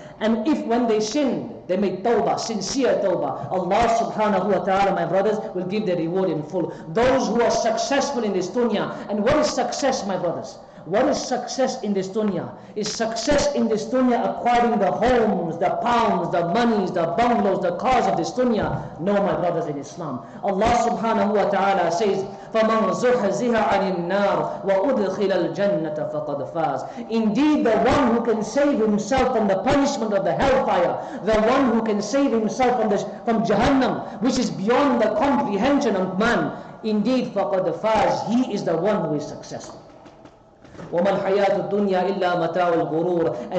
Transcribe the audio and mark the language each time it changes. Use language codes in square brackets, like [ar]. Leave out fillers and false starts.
[en] And if when they sinned, they made tawbah, sincere tawbah, Allah subhanahu wa ta'ala, my brothers, will give their reward in full. Those who are successful in this dunya. And what is success, my brothers? What is success in this dunya? Is success in this dunya acquiring the homes, the pounds, the monies, the bungalows, the cars of this dunya? No, my brothers in Islam. [ar] Allah subhanahu wa ta'ala says, فَمَنْ زُحْزِهَ عَنِ النَّارِ وَأُدْخِلَ الْجَنَّةَ فَقَدْ فَازَ. [en] Indeed, the one who can save himself from the punishment of the hellfire, the one who can save himself from Jahannam, which is beyond the comprehension of man, indeed, [ar] فَقَدْ فَازَ. [en] He is the one who is successful. [ar] وَمَا الْحَيَاةُ الدُّنْيَا إِلَّا مَتَاعُ الْغُرُورِ.